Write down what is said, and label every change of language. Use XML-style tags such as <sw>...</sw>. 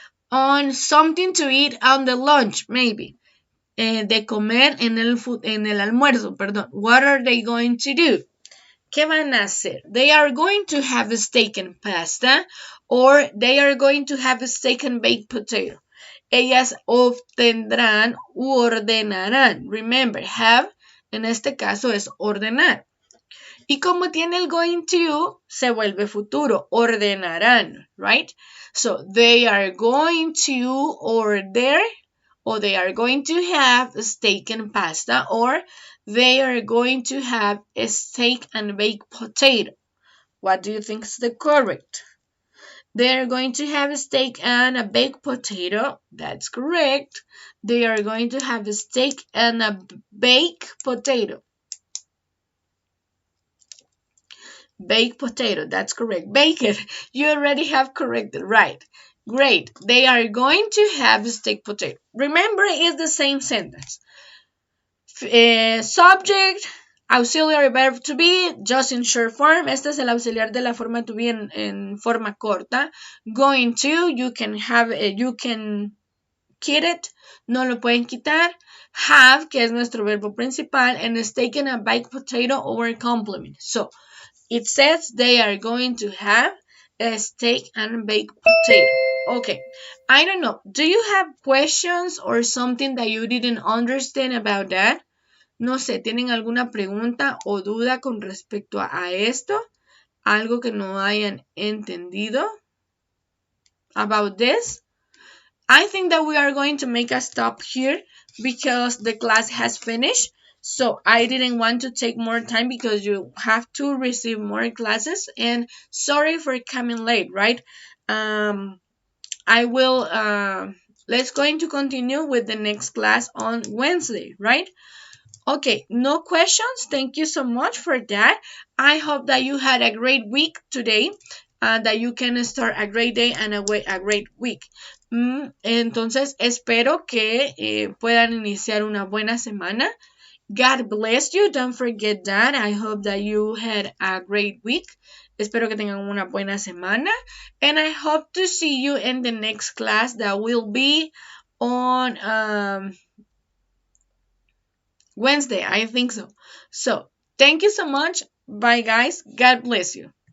<en>On something to eat on the lunch, maybe.</en> <es>De comer en el almuerzo, perdón.</es> <en>What are they going to do?</en> <es>¿Qué van a hacer?</es> <en>They are going to have a steak and pasta or they are going to have a steak and baked potato.</en> <es>Ellas obtendrán u ordenarán.</es> <en>Remember,</en> <es>have en este caso es ordenar. Y como tiene el going to, se vuelve futuro. Ordenarán,</es> <en>right? So, they are going to order or they are going to have a steak and pasta or they are going to have a steak and baked potato. What do you think is the correct? They are going to have a steak and a baked potato. That's correct. They are going to have a steak and a baked potato. Baked potato, that's correct. Bake it. You already have corrected, right? Great. They are going to have a steak potato. Remember, it's the same sentence. Subject, auxiliary verb to be, just in short form.</en> <es>Este es el auxiliar de la forma to be en forma corta.</es> <en>Going to, you can have, you can quit it,</en> <es>no lo pueden quitar.</es> <en>Have,</en> <es>que es nuestro verbo principal,</es> <en>and steak and a baked potato or complement. So, it says they are going to have a steak and baked potato. Okay, I don't know. Do you have questions or something that you didn't understand about that?</en> <es>No sé, ¿tienen alguna pregunta o duda con respecto a esto? ¿Algo que no hayan entendido</es> <en>about this? I think that we are going to make a stop here because the class has finished. So I didn't want to take more time because you have to receive more classes. And sorry for coming late, right? I will, let's going to continue with the next class on Wednesday, right? Okay, no questions. Thank you so much for that. I hope that you had a great week today. That you can start a great day and a great week.</en> <es>Entonces, espero que puedan iniciar una buena semana.</es> <en>God bless you. Don't forget that. I hope that you had a great week.</en> <es>Espero que tengan una buena semana.</es> <en>And I hope to see you in the next class that will be on Wednesday. I think so. So, thank you so much. Bye, guys. God bless you.</en>